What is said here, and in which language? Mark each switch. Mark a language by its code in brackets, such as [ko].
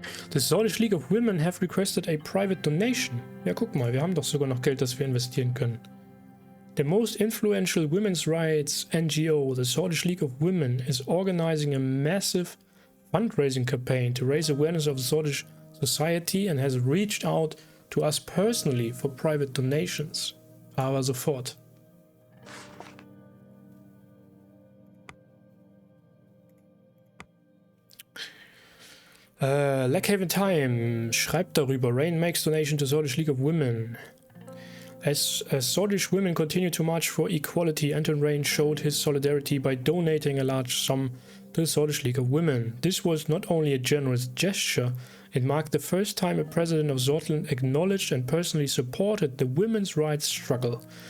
[en] The Swedish League of Women have requested a private donation. [de] Ja, guck mal, wir haben doch sogar noch Geld, das wir investieren können. [en] The most influential women's rights NGO, the Swedish League of Women, is organizing a massive fundraising campaign to raise awareness of Swedish society and has reached out to us personally for private donations. [de] Aber sofort. Lackhaven Time schreibt darüber. [en] Rayne makes donation to Swedish League of Women. As Swedish women continue to march for equality, Anton Rayne showed his solidarity by donating a large sum to the Swedish League of Women. This was not only a generous gesture, it marked the first time a president of Sordland acknowledged and personally supported the women's rights struggle.